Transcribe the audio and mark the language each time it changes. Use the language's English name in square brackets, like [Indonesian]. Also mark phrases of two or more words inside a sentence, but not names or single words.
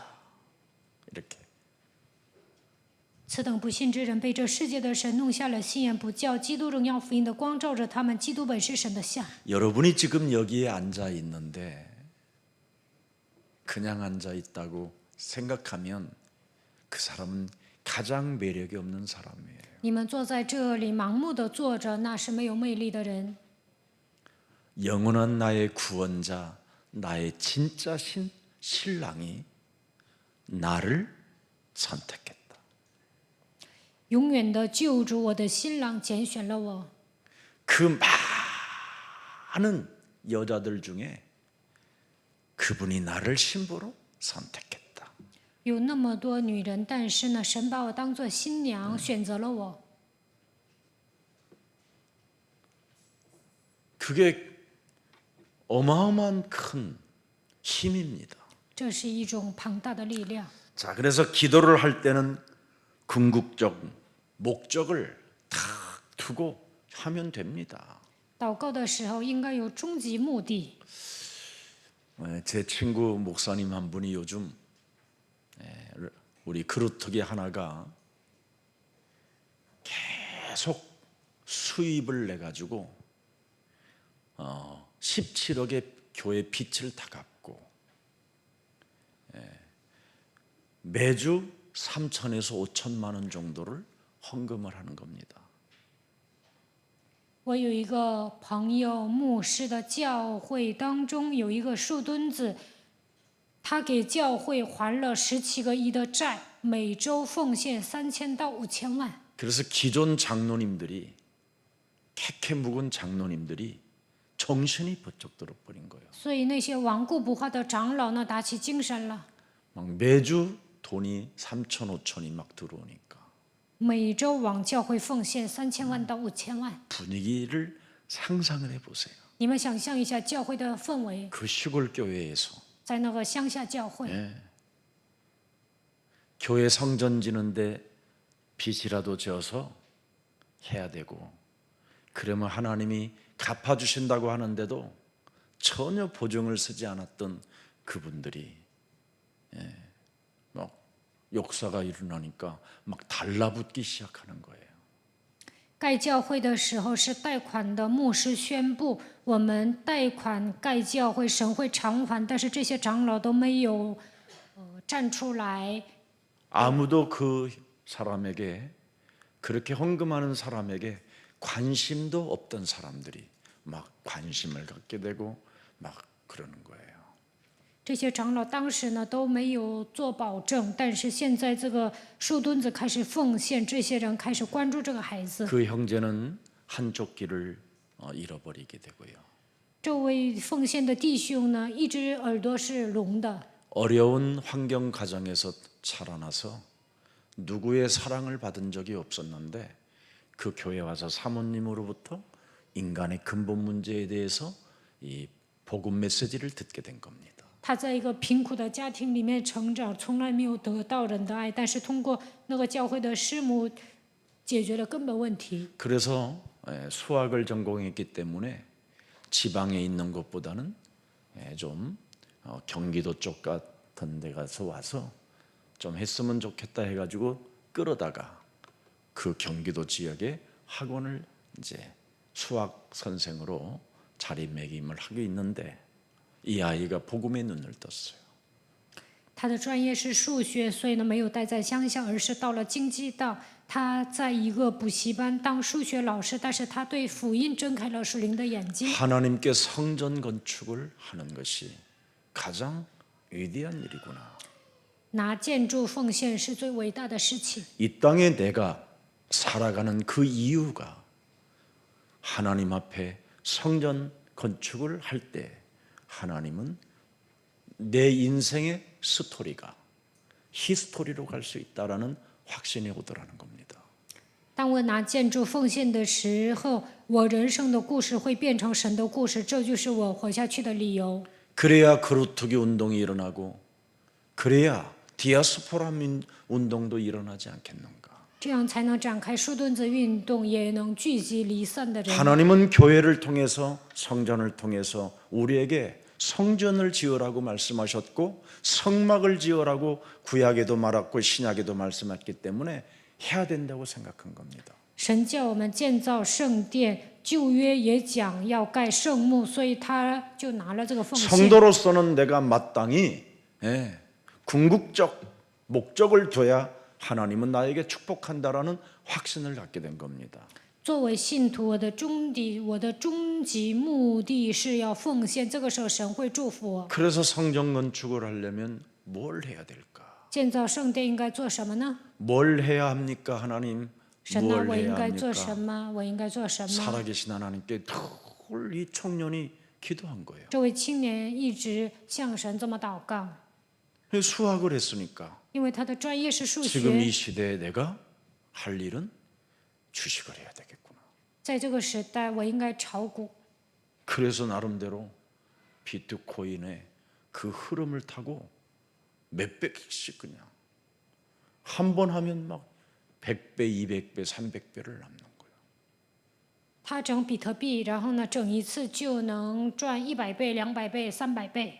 [Korean] 이렇게. [Chinese] 此等不信之人被这世界的神弄瞎了心眼，不叫基督荣耀福音的光照着他们。基督本是神的像。 [Korean] 여러분이 지금 여기에 앉아 있는데 그냥 앉아 있다고 생각하면 그 사람은 가장 매력이 없는 사람이에요. [Chinese] 你们坐在这里盲目的坐着，那是没有魅力的人。 [Korean] 영원한 나의 구원자, 나의 진짜 신랑이 나를 선택했다. [Chinese] 永远的救主，我的新郎拣选了我。 [Korean] 그 많은 여자들 중에 그분이 나를 신부로 선택했다. [Chinese] 有那么多女人，但是呢，神把我当作新娘，选择了我。 [Korean] 그게 어마어마한 큰 힘입니다. [Chinese] 这是一种庞大的力量。 [Korean] 자, 그래서 기도를 할 때는 궁극적 목적을 탁 두고 하면 됩니다. [Chinese] 祷告的时候应该有终极目的。 [Korean] 제 친구 목사님 한 분이 요즘 우리 그루터기 하나가 계속 수입을 내 가지고 17억의 교회 빚을 다 갚고 매주 3천에서 5천만 원 정도를 헌금을 하는 겁니다. [Chinese] 我有一个朋友，牧师的教会当中有一个树墩子，他给教会还了17个亿的债，每周奉献3000到5000万。 [Korean] 그래서 기존 장로님들이 캐캐 묵은 장로님들이 정신이 번쩍 들어버린 거예요. [Chinese] 所以那些顽固不化的长老呢，打起精神了， [Korean] 막 매주 돈이 3천, 5천이 막 들어오니까 [Chinese] 每周往教会奉献3000万到5000万。 [Korean] 분위기를 상상을 해보세요. [Chinese] 你们想象一下教会的氛围， [Korean] 그 시골 교회에서 [Chinese] 在那个乡下教会， [Korean] 교회 성전 지는데 빚이라도 져서 해야 되고 그러면 하나님이 갚아주신다고 하는데도 전혀 보증을 쓰지 않았던 그분들이 막 역사가 일어나니까 막 달라붙기 시작하는 거예요. [Chinese] 盖教会的时候是贷款的牧师宣布，我们贷款盖教会，神会偿还，但是这些长老都没有站出来， [Korean] 아무도 그 사람에게 그렇게 헌금하는 사람에게 관심도 없던 사람들이 막 관심을 갖게 되고 막 그러는 거예요. [Chinese] 这些长老当时呢都没有做保证，但是现在这个树墩子开始奉献，这些人开始关注这个孩子。 [Korean] 그 형제는 한쪽 귀를 잃어버리게 되고요. [Chinese] 这位奉献的弟兄呢，一只耳朵是聋的， [Korean] 어려운 환경 가정에서 자라나서 누구의 사랑을 받은 적이 없었는데 그 교회 와서 사모님으로부터 인간의 근본 문제에 대해서 이 복음 메시지를 듣게 된 겁니다. [Chinese] 他在一个贫苦的家庭里面成长，从来没有得到人的爱，但是通过那个教会的师母解决了根本问题。 [Korean] 그래서 수학을 전공했기 때문에 지방에 있는 것보다는 좀 경기도 쪽 같은 데 가서 와서 좀 했으면 좋겠다 해가지고 끌어다가 그 경기도 지역에 학원을 이제 수학 선생으로 자리매김을 하고 있는데 이 아이가 복음의 눈을 떴어요. [Chinese] 他的专业是数学，所以呢没有待在乡下，而是到了京畿道。他在一个补习班当数学老师，但是他对福音睁开了属灵的眼睛。 [Korean] 하나님께 성전 건축을 하는 것이 가장 위대한 일이구나. [Chinese] 拿建筑奉献是最伟大的事情。 [Korean] 이 땅에 내가 살아가는 그 이유가 하나님 앞에 성전 건축을 할 때 하나님은 내 인생의 스토리가 히스토리로 갈 수 있다라는 확신이 오더라는 겁니다. [Chinese] 当我拿建筑奉献的时候，我人生的故事会变成神的故事，这就是我活下去的理由。 [Korean] 그래야 그루터기 운동이 일어나고 그래야 디아스포라 운동도 일어나지 않겠는가. [Chinese] 这样才能展开树墩子运动，也能聚集离散的人。 [Korean] 하나님은 교회를 통해서 성전을 통해서 우리에게 성전을 지으라고 말씀하셨고 성막을 지으라고 구약에도 말했고 신약에도 말씀했기 때문에 해야 된다고 생각한 겁니다. [Chinese] 神叫我们建造圣殿，旧约也讲要盖圣幕，所以他就拿了这个奉献。 [Korean] 성도로서는 내가 마땅히 궁극적 목적을 둬야 하나님은 나에게 축복한다라는 확신을 갖게 된 겁니다. [Chinese] 作为信徒，我的终极目的是要奉献，这个时候神会祝福我。 [Korean] 그래서 성전 건축을 하려면 뭘 해야 될까? [Chinese] 建造圣殿应该做什么呢？ [Korean] 뭘 해야 합니까, 하나님? [Chinese] 神啊， [Korean] 뭘 [Chinese] 我应 [Korean] 해야 [Chinese] 该做什 [Korean] 합니까? [Chinese] 么？我应该做什么？ [Korean] 살아계신 하나님께 늘 이 청년이 기도한 거예요. [Chinese] 这位青年一直向神这么祷告， [Korean] 수학을 했으니까 [Chinese] 因为他的专业是数 [Korean] 지금 이 [Chinese] 学。 [Korean] 시대에 내가 할 일은 주식을 해야 되겠구나. [Chinese] 在这个时代，我应该炒股。 [Korean] 그래서 나름대로 비트코인의 그 흐름을 타고 몇백씩 그냥 한 번 하면 막 100배, 200배, 300배를 남는 거예요. [Chinese] 他整比特币，然后呢，整一次就能赚100倍、200倍、300倍。